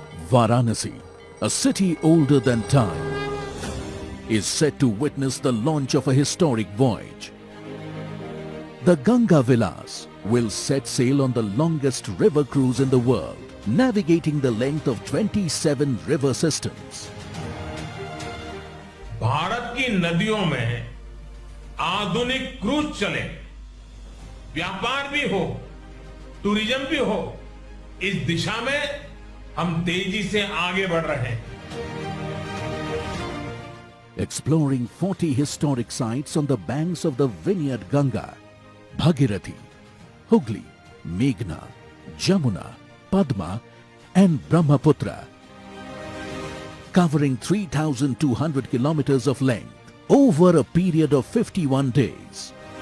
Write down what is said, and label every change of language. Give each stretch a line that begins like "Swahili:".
English: Varanasi, a city older than time, is set to witness the launch of a historic voyage. The Ganga Vilas will set sail on the longest river cruise in the world, navigating the length of 27 river systems.
Hindi: Bharat की नदियों में आधुनिक cruise चले, व्यापार भी हो, tourism भी हो, इस दिशा में हम तेजी से आगे बढ़ रहे हैं।
English: Exploring 40 historic sites on the banks of the Vineyard Ganga, Bhagirathi, Hooghly, Meghna, Jamuna, Padma and Brahmaputra, covering 3,200 kilometers of length over a period of 51 days.